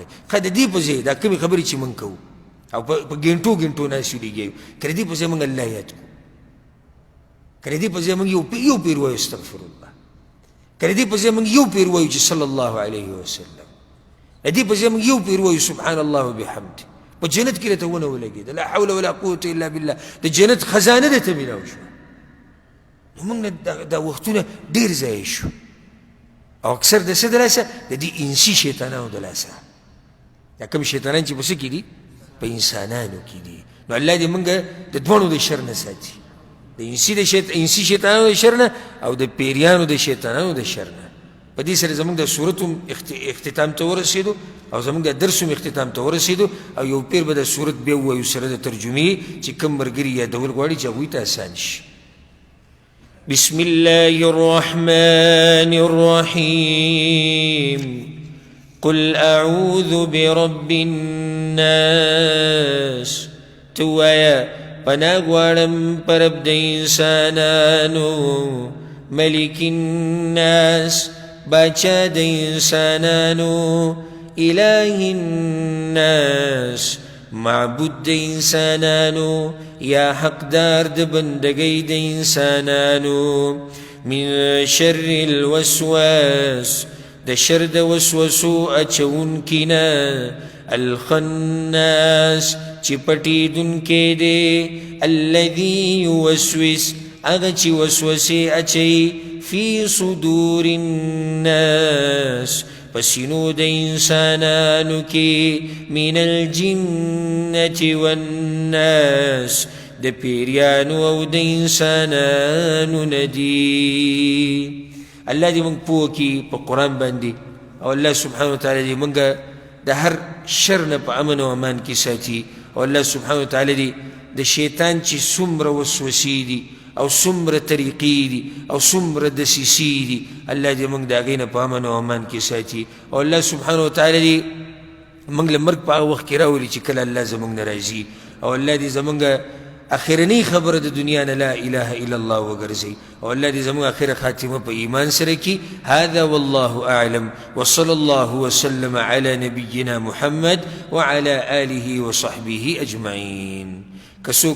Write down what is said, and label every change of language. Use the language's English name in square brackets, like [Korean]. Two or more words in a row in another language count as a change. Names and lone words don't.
[Pashto] ښه د دې په ځای دا کومې خبرې چې موږ کوو او په ګنټو ناست لګیو که د دې په ځای موږ الله یاد کړو که د دې په ځای موږ یو پیر وایو [Arabic] استغفر الله [Pashto] که د دې په ځای موږ یو پیر وایو چې [Arabic] صلی الله علیه وسلم [Pashto] د دې په ځای موږ یو پیر وایو [Arabic] سبحان الله وبحمده [Pashto] په جنت کې راته ونه ولګېده [Arabic] لا حول ولا قوة الا بالله [Pashto] د جنت خزانه درته میلاو شوه نو موږ نه دا وختونه ډېر ضایع شو او اکثر د څه د لاسه د دې انسي شیطانانو د لاسه دا کوم شیطانان چې په څه کې دي په انسانانو کې دي نو الله دې موږ د دواړو د شر نه ساتي د انسي شیطانانو د شر نه او د پیریانو د شیطانانو د شر نه په دې سره زموږ د صورت هم اختتام ته ورسېدو او زموږ د درس هم اختتام ته ورسېدو او یو پیر به د صورت بیا ووایو سره د ترجمې چې کوم ملګري یادول غواړي چې هغوی ته اسان شي [Arabic] بسم الله الرحمن الرحيم قل أعوذ برب الناس [Pashto] توايا پناه غواړم په رب د انسانانو [Arabic] ملک الناس [Pashto] باچا د انسانانو [Arabic] اله الناس [Pashto] معبود د انسانانو یا حقدار د بندګۍ د انسانانو [Arabic] من شر الوسواس [Pashto] د شر د وسوسو اچونکي نه الخناس چې پټېدونکی دی [Arabic] الذي يوسوس [Pashto] هغه چې وسوسې اچوي [Arabic] فی صدور الناس [Pashto] پسینو د انسانانو کې [Arabic] من الجنة والناس [Pashto] د پیریانو او د انسانانو ندی الله دې موږ پوه کړي په قرآن باندې او [Arabic] الله سبحانه [Pashto] وتعالی دې موږ د هر شر نه په امن او امان کې ساتي او [Arabic] الله سبحانه وتعالی [Pashto] دې د شیطان چې څومره وسوسې دي او څومره طریقې دي او څومره دسیسې دي الله دې موږ د هغې نه په امن او امان کې ساتي او [Arabic] الله سبحانه وتعالی [Pashto] دې موږ له مرګ په هغه وخت کې راولي چې کله الله زموږ نه راځي او الله دې زموږ اخرنی خبر د دنیا نه [Arabic] لا اله الا الله [Pashto] وګرځي او الله دې زموږ اخره خاتمه په ایمان سره کړي [Arabic] هذا والله اعلم وصلى الله وسلم على نبينا محمد وعلى آله وصحبه اجمعين.